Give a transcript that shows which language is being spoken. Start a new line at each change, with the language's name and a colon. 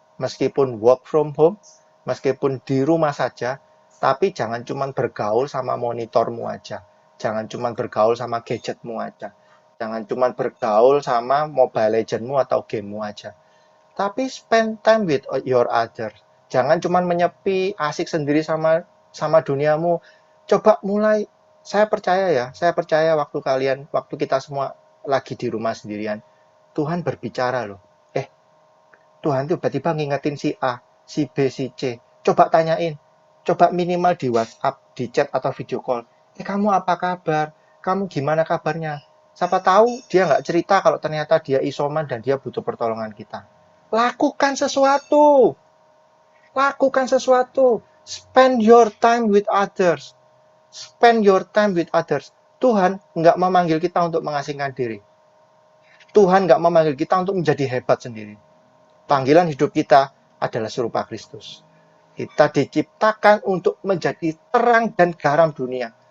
Indonesian: Meskipun
English: work from home,
Indonesian: meskipun di rumah saja, tapi jangan cuma bergaul sama monitormu aja. Jangan cuma bergaul sama gadgetmu aja. Jangan cuma bergaul sama Mobile Legends-mu atau gamemu aja. Tapi
English: spend time with your others.
Indonesian: Jangan cuma menyepi, asik sendiri sama duniamu. Coba mulai, saya percaya waktu kita semua lagi di rumah sendirian, Tuhan berbicara loh. Tuhan tuh tiba-tiba ngingetin si A, si B, si C. Coba tanyain. Coba minimal di WhatsApp, di chat atau video call. Kamu apa kabar? Kamu gimana kabarnya? Siapa tahu dia nggak cerita kalau ternyata dia isoman dan dia butuh pertolongan kita. Lakukan sesuatu. Lakukan sesuatu.
English: Spend your time with others. Spend your time with others.
Indonesian: Tuhan nggak memanggil kita untuk mengasingkan diri. Tuhan nggak memanggil kita untuk menjadi hebat sendiri. Panggilan hidup kita adalah serupa Kristus. Kita diciptakan untuk menjadi terang dan garam dunia.